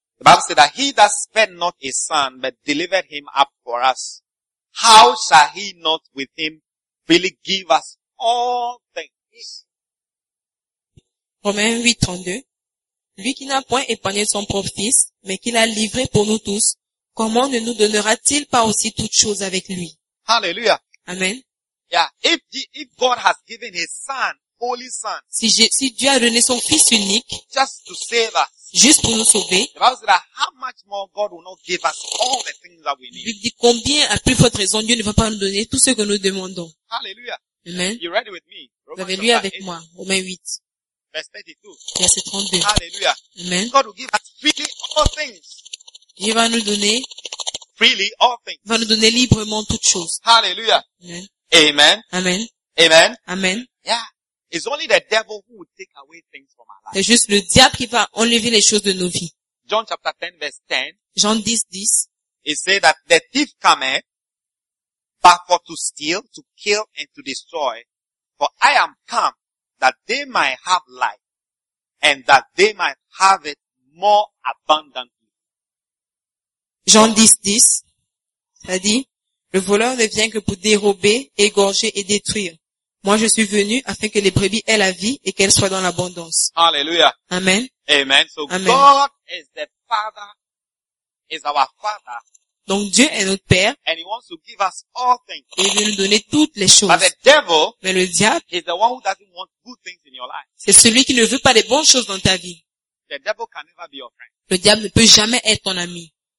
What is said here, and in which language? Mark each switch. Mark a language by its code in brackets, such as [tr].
[en] The Bible said that he that spared not his son but delivered him up for us, how shall he not with him freely give us all things? [fr] Romains 8, 32. Lui qui n'a point épargné son propre fils, mais qui l'a livré pour nous tous, comment ne nous donnera-t-il pas aussi toutes choses avec lui? [en] Hallelujah. Amen. Yeah. If God has given his son, holy son, [fr] si Dieu a donné son fils unique, [en] just to save us, [fr] juste pour nous sauver. [en] The Bible says that how much more God will not give us all the things that we need. [fr] Il dit combien à plus forte raison Dieu ne va pas nous donner tout ce que nous demandons. [en] Hallelujah. Amen. You ready with me? [fr] Vous avez lu avec moi. Romains 8. [en] Verse 32. [fr] Verset 32. [en] Hallelujah. Amen. God will give us freely all things. [fr] Il va nous donner [en] freely all things. [fr] Il va nous donner librement toutes choses. [en] Hallelujah. Amen. Amen. Amen. Amen. Amen. Yeah. It's only the devil who will take away things from our life. [fr] C'est juste le diable qui va enlever les choses de nos vies. [en] John chapter 10 verse 10. [fr] Jean 10, 10. [en] It says that the thief cometh, but for to steal, to kill, and to destroy. For I am come that they might have life, and that they might have it more abundantly. [fr] Jean 10, 10. Ça dit, le voleur ne vient que pour dérober, égorger et détruire. Moi, je suis venu afin que les brebis aient la vie et qu'elles soient dans l'abondance. Alléluia. Amen. [en] Amen. So Amen. God is the Father, is our Father. [fr] Donc Dieu est notre Père. [en] And he wants to give us all things. [fr] Et il veut nous donner toutes les choses. [en] But the devil, [fr] mais le diable, [en] is the one who doesn't want good things in your life. [fr] C'est celui qui ne veut pas les bonnes choses dans ta vie. [en] The devil can never be your friend. [fr] Le diable ne peut jamais être ton ami.